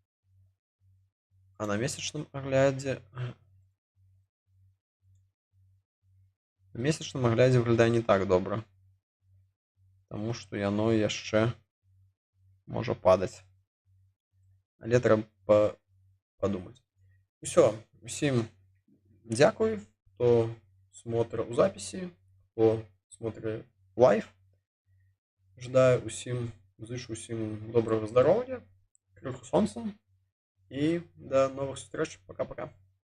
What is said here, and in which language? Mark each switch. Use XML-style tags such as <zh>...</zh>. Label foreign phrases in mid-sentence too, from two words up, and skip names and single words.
<be>А на месячным аглядзе выглядае не так добра, таму што яно яшчэ можа падаць. Але трэба падумаць. Усё, усім дзякуй, хто</be> <ru>смотрит у записи,</ru> <be>хто</be> <ru>смотрит лайв.</ru> <be>Жадаю усім, зычу усім добрага здароўя, крыху сонца і да новых сустрэч.</be> <ru>Пока-пока.</ru>